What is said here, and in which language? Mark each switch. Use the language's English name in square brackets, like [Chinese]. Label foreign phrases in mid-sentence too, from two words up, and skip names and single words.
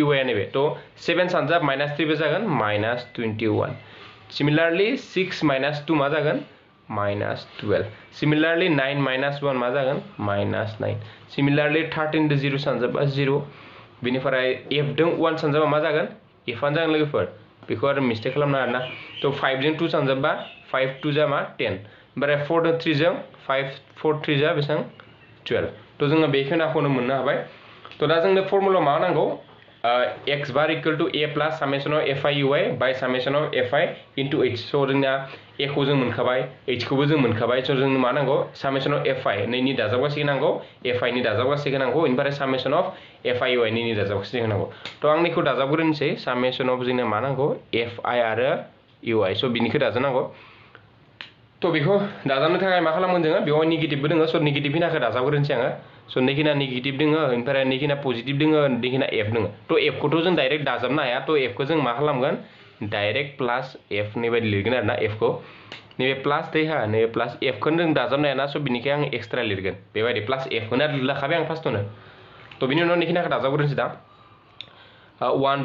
[Bodo] ui आ नैबे तो 7 सानजाब माइनास 3 बे जागोन माइनास 21 सिमिलारलि 6 माइनास 2 मा जागोन माइनास 12 सिमिलारलि 9 माइनास 1 मा जागोन माइनास 9 सिमिलारलि 13 दो 0 सानजाबा 0 बिनिफ्राय f जों 1 सानजाबा मा जागोन f आनो जागोन लोगोफोर बेखौ आरो मिस्टेक खालामना आरोना तो 5 जों 2 सानजाबा 5 2 जा मा 10 ओमफ्राय 4 जों 3 जों 5 4 3 जा बेसेबां 12 तो जोङो बे खिनाखौनो मोननो हाबाय तो दा जोंनो फर्मुला मा नांगौ [English] x bar equal to a plus summation of fi ui by summation of fi into h so [Bodo] जोंना a खौ जों मोनखाबाय h खौबो जों मोनखाबाय so जों मा नांगौ [English] summation of fi [Bodo] नैनि दाजाबगासै नांगौ fi नि दाजाबगासै नांगौ इनिफ्राय [English] summation of fi ui [Bodo] नैनि दाजाबगासै नांगौ तो आं निखौ दाजाबग्रोनोसै [English] summation of [Bodo] जोंना मा नांगौ fi आरो ui so बिनिखौ दाजाबनांगौ तो बेखौ दाजाबनो थाखाय मा खालामगोन जोङो बेयाव नेगेटिभबो दोङो स नेगेटिभ हिनाखौ दाजाबग्रोनोसै आङो स नैखिना नेगेटिभ दोङो ओमफ्राय नैखिना पजिटिभ दोङो नैखिना f दोङो तो f खौथ' जों डाइरेक्ट दाजाबनो हाया तो f खौ जों मा खालामगोन [English] direct plus [Bodo] f नि बायदि लिरगोन आरोना f खौ नैबे प्लस दैहा नैबे प्लस f खौ जों दाजाबनो हाया ना स बिनिखाय आं एक्सट्रा लिरगोन बेबायदि प्लस f खौनो लिरलाखाबाय आं फार्स्टआवनो तो बिनि उनाव नैखिनाखौ दाजाबग्रोनोसै दा 1